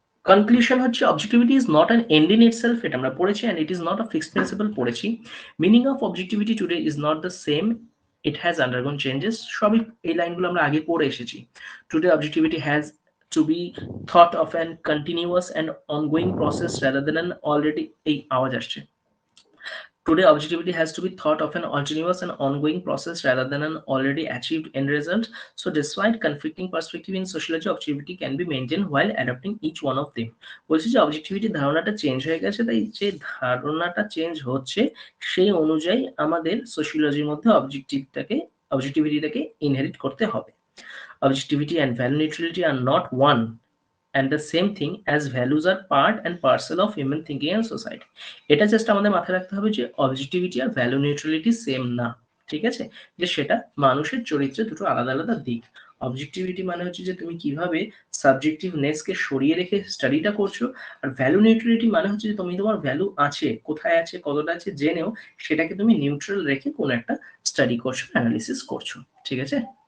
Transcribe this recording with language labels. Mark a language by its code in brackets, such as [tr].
[en] conclusion হচ্ছে objectivity is not an end in itself, [bn] এটা আমরা পড়েছি, [en] and it is not a fixed principle [bn] পড়েছি। [en] Meaning of objectivity today is not the same, it has undergone changes. [bn] সবই এই লাইনগুলো আমরা আগে পড়ে এসেছি। [en] today objectivity has to be thought of an continuous and ongoing process rather than an already, [bn] এই আওয়াজ আসছে। [en] Today, objectivity has to be thought of an continuous and ongoing process rather than an already achieved end result. So, despite conflicting perspective in sociology, objectivity can be maintained while adopting each one of them. [bn] বলছি যে objectivity ধারণাটা change হয়ে গেছে, তাই যে ধারণাটা change হচ্ছে সেই অনুযায়ী আমাদের সোশিওলজির মধ্যে অবজেক্টিভিটিটাকে ইনহেরিট করতে হবে। [en] Objectivity and value neutrality are not one and the same thing as values are part and parcel of human thinking and society. [bn] এটা জাস্ট আমাদের মাথায় রাখতে হবে যে অবজেক্টিভিটি আর ভ্যালু নিউট্রালিটি সেম না, ঠিক আছে? যে সেটা মানুষের চরিত্রে দুটো আলাদা আলাদা দিক। অবজেক্টিভিটি মানে হচ্ছে যে তুমি কিভাবে সাবজেক্টিভনেসকে সরিয়ে রেখে স্টাডিটা করছো, আর ভ্যালু নিউট্রালিটি মানে হচ্ছে যে তুমি তোমার ভ্যালু আছে, কোথায় আছে, কতটা আছে জেনেও সেটাকে তুমি নিউট্রাল রেখে কোনো একটা স্টাডি করছো, অ্যানালিসিস করছো, ঠিক আছে?